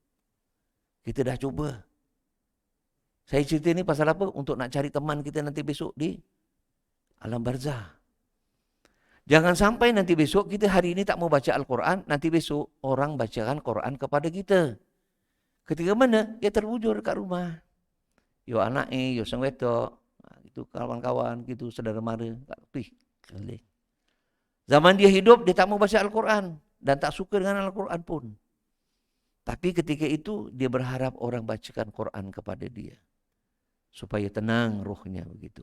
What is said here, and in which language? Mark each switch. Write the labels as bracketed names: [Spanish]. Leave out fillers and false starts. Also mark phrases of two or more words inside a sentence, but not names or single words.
[Malay] Saya cerita ni pasal apa? Untuk nak cari teman kita nanti besok di alam barzah. Jangan sampai nanti besok kita hari ini tak mau baca Al-Quran, nanti besok orang bacakan Quran kepada kita. Ketika mana? Dia terwujud kat rumah. Yo anaknya, [Javanese] yo sang wedok, [Malay] itu kawan-kawan, gitu saudara mara. Zaman dia hidup, dia tak mau baca Al-Quran dan tak suka dengan Al-Quran pun. Tapi ketika itu dia berharap orang bacakan Quran kepada dia supaya tenang rohnya begitu.